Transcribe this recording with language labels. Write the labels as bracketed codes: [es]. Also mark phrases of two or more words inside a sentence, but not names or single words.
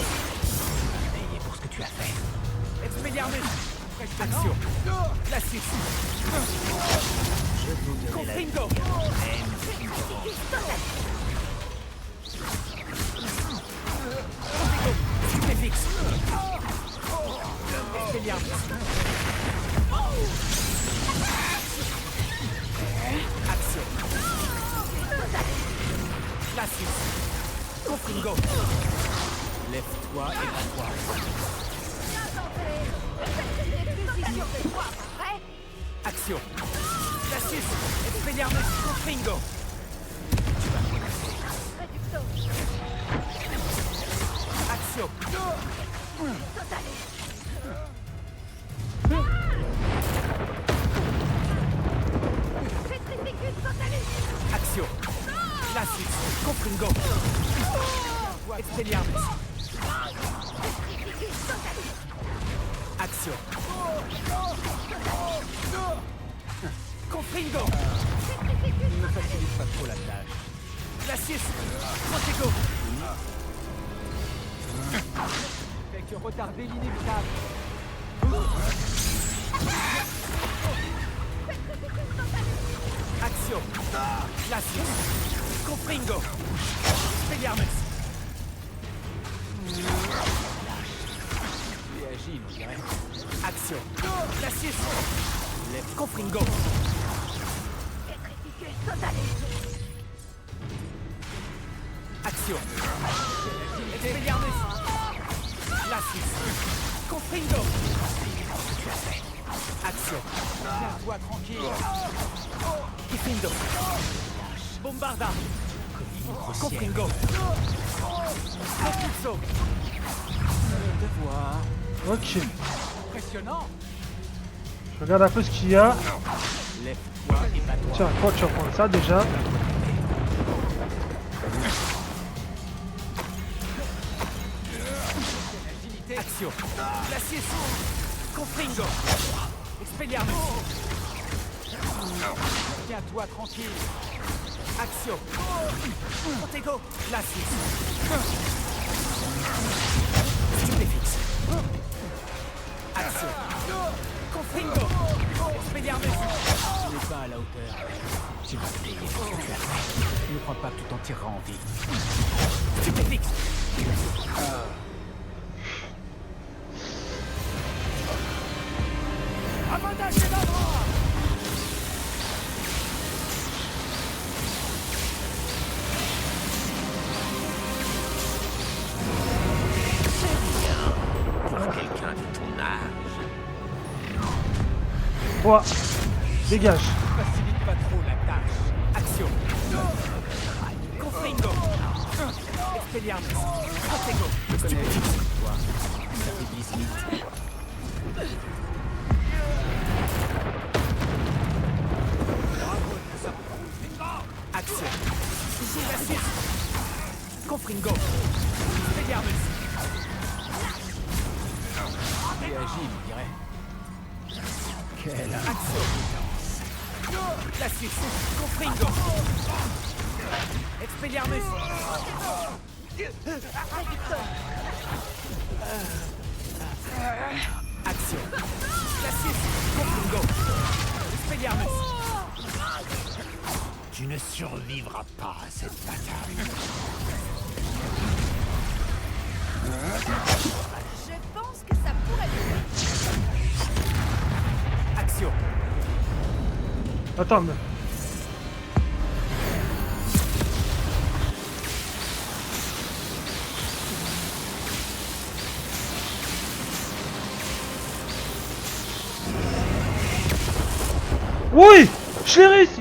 [fr] Payé pour ce que tu as fait. Expelliarmus. Action. Glacius. Confringo. Stupéfix. Expelliarmus. Action. Glacius. Confringo. Lève-toi et bats-toi. Action. Glacius. Expelliarmus. Confringo. Action. Action. Glacius. Confringo. Expelliarmus. Action. Confringo. Ne me facilite pas trop la tâche. Glacius. Protego. Fait que retarder l'inévitable. Action. Glacius. Confringo. Expelliarmus. Action. Glacier. Left Confringo. Action. Expelliarmus. Glacius. Confringo. Action. Tiens-toi tranquille. Kifindo. Bombarda. Confringo. Propulso. Devoir. Ok. Impressionnant. Je regarde un peu ce qu'il y a. Lève-toi et bats-toi. Tiens, quoi, tu vas prendre ça déjà. Action. Glacier. Confringo. Expelliarmus. Tiens-toi tranquille. Action. Protego. Glacier. Stupéfixe. Action. Confringo. Expelliarmus. Tu n'es pas à la hauteur. Tu vas payer pour ce que tu as fait. Ne crois pas que tu t'en tireras en vie. Stupéfixe. Avantage et d'endroit. Pour quelqu'un de ton âge. Toi, dégage. Facilite pas trop la tâche. Action. Confringo. Expelliarmus. Protego. Je connais. Toi, ça fait 10 minutes. Action. Glacier. Confringo. Expelliarmus. Et agile, on dirait. Quelle action. Glacier. Confringo. Expelliarmus. Action. Glacier. Confringo. Expelliarmus. Tu ne survivras pas à cette bataille. Je pense que ça pourrait être... Action. Attends, mais... Oui, je l'ai réussi.